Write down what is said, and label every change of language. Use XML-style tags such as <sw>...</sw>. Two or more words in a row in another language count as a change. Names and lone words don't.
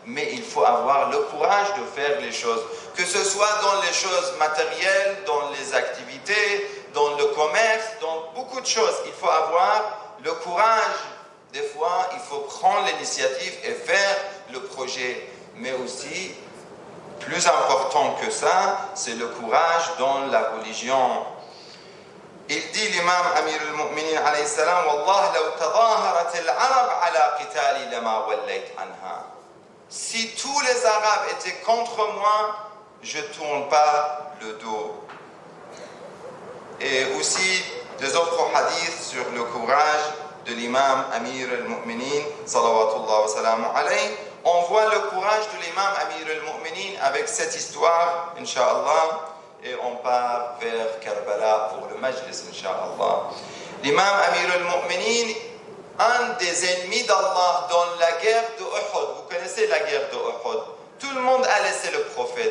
<fr>mais il faut avoir le courage de faire les choses, que ce soit dans les choses matérielles, dans les activités, dans le commerce, dans beaucoup de choses. Il faut avoir le courage. Des fois, il faut prendre l'initiative et faire le projet. Mais aussi, plus important que ça, c'est le courage dans la religion. Il dit l'imam</fr> <ar>أمير المؤمنين عليه السلام، والله، لو تظاهرت العرب على قتالي لما وليت عنها.</ar> <fr>Si tous les Arabes étaient contre moi, je ne tourne pas le dos. Et aussi des autres hadiths sur le courage de l'imam Amir al-Mu'minin,</fr> <ar>صلوات الله وسلامه عليه.</ar> <fr>On voit le courage de l'imam Amir al-Mu'minin avec cette histoire, Inch'Allah, et on part vers Karbala pour le Majlis, Inch'Allah. L'imam Amir al-Mu'minin, un des ennemis d'Allah dans la guerre de Uhud, vous connaissez la guerre de Uhud, tout le monde a laissé le prophète.</fr>